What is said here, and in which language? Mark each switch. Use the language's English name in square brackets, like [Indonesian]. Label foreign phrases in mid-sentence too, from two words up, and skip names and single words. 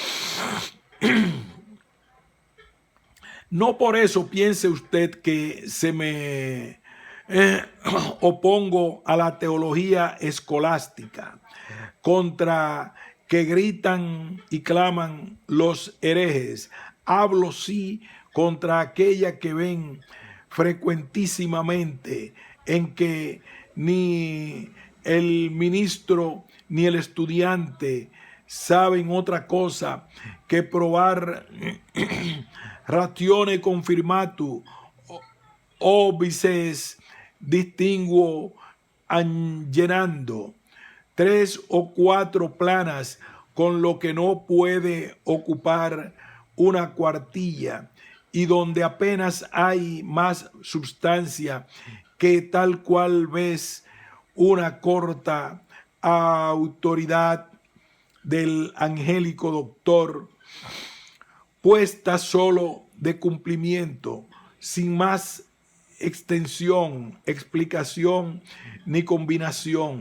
[Spanish] No por eso piense usted que se me opongo a la teología escolástica, contra que gritan y claman los herejes. Hablo sí contra aquella que ven frecuentísimamente, en que ni el ministro ni el estudiante saben otra cosa que probar [Latin] ratione confirmatu obices distinguo [Spanish] llenando 3 o 4 planas, con lo que no puede ocupar una cuartilla, y donde apenas hay más substancia que tal cual ves una corta autoridad del angélico doctor, puesta solo de cumplimiento, sin más extensión, explicación ni combinación.